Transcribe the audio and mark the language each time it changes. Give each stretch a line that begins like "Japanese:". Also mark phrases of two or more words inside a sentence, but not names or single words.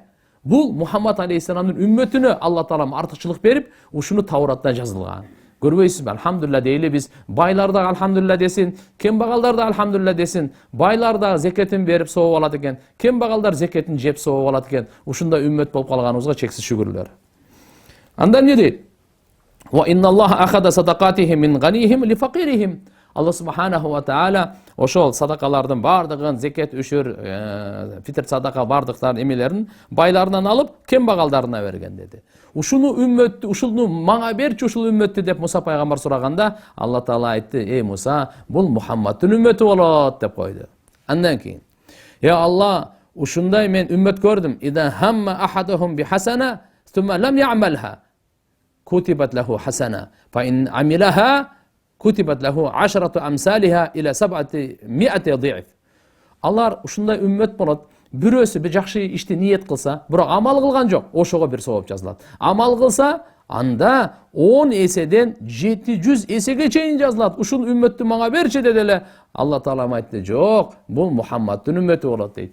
Kyrgyz: Бул Мухаммад алейхиссаламдын үммөтүнө Алла Таалам артыкчылык берип, ушуну Тауратта жазылган. Көрбөйсүзбү? Алхамдулилла дейли биз. Байлар да алхамдулилла десин, кембагалдар да алхамдулилла десин. Байлар да зекетин берип сооп алат экен, кембагалдар зекетин жеп сооп алат экен. Ушундай үммөт болуп калганыбызга чексиз шүгүрлөр. Андан не дейт?
Arabic: وإن الله أخذ صدقاتهم من غنيهم لفقيرهم.
Kyrgyz: Алла субханаху ва таала ошол садакалардын бардыгын, зекет, үшүр, фитр садака бардыктарын эмелерин байларынан алып, кембагалдарына берген деди. Ушуну үммөттү, ушуну мага берчи ушул үммөттү деп Муса пайгамбар сураганда, Алла Таала айтты: "Эй Муса, бул Мухаммадтын үммөтү болот" деп койду. Андан кийин: "Я Алла, ушундай мен үммөт көрдүм.
Arabic: إذا هم أحدهم بحسنة ثم لم يعملها كتبت له حسنة فإن عملها كتبت له 10 أمثالها إلى 700 ضعف."
Kyrgyz: Алар ушундай үммөт болот. Бирөөсү бир жакшы ишти ниет кылса, бирок амал кылган жок, ошого бир сооп жазылат. Амал кылса, анда 10 эседен 700 эсеге чейин жазылат. Ушул үммөттү мага берчи деди эле. Алла Таала айтты: "Жок, бул Мухаммадтын үммөтү болот" дейт.